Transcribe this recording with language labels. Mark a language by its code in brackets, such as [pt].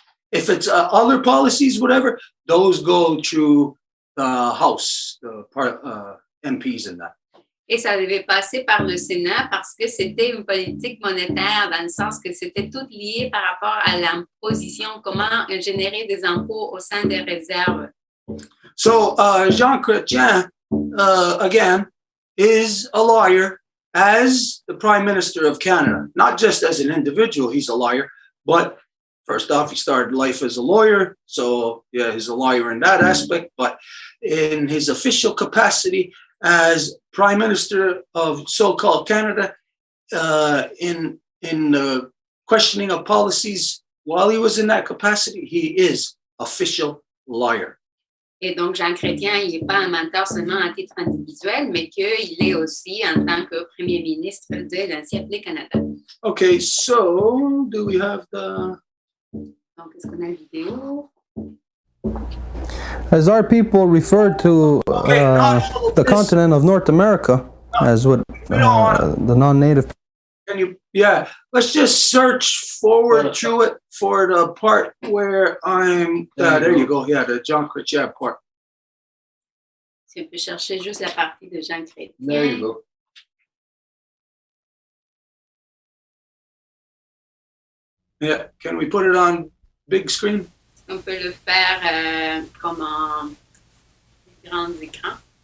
[en] If it's other policies, whatever, those go through the House, the MPs and that. [fr] Et ça devait passer par le Sénat parce que c'était une politique monétaire dans le sens que c'était tout lié par rapport à l'imposition, comment générer des impôts au sein des réserves. [en] So Jean Chrétien, again, is a lawyer as the Prime Minister of Canada. Not just as an individual, he's a lawyer, but first off, he started life as a lawyer. So yeah, he's a lawyer in that aspect, but in his official capacity as Prime Minister of so-called Canada, in the questioning of policies, while he was in that capacity, he is official lawyer. [fr] Et donc, Jean Chrétien, il n'est pas un mentor seulement à titre individuel, mais qu'il est aussi en tant que Premier ministre de l'ancien Canada. [en] Okay, so do we have the... [fr] Donc, est-ce qu'on a la vidéo? [en] As our people refer to the continent of North America as what the non-native. Can you, yeah, let's just search forward through it for the part where I'm, there you go, yeah, the Jean Chrétien part. [fr] Si on peut chercher juste la partie de Jean Chrétien. [en] There you go. Yeah, can we put it on big screen? [fr] On peut le faire comme en grand écran.